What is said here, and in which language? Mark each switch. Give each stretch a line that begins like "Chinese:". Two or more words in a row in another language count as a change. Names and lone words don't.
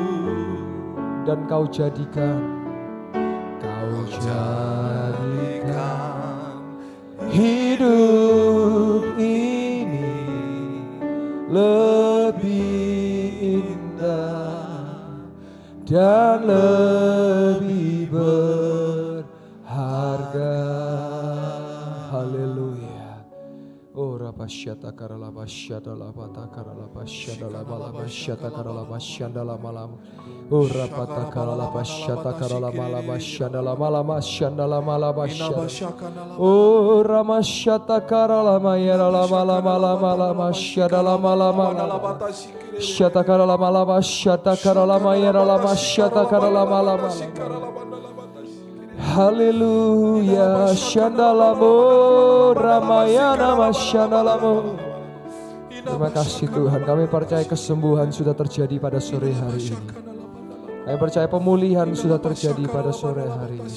Indonesian: Dan Kau jadikan hidup ini lebih indah dan lebih berharga. Haleluya. Oh Rabba basyata karala basyata labata karala basyata labala basyata karala basyanda lamalam. Urapata karala basyata karala mala basyanda lamala basyanda lamala basyanda. Uramasyata karala mayara lamala mala mala basyanda lamala mala. Syata karala mala basyata karala mayara lama syata karala mala mala. Haleluya, syandalamo, ramayana masyandalamo. Terima kasih Tuhan, kami percaya kesembuhan sudah terjadi pada sore hari ini. Kami percaya pemulihan sudah terjadi pada sore hari ini.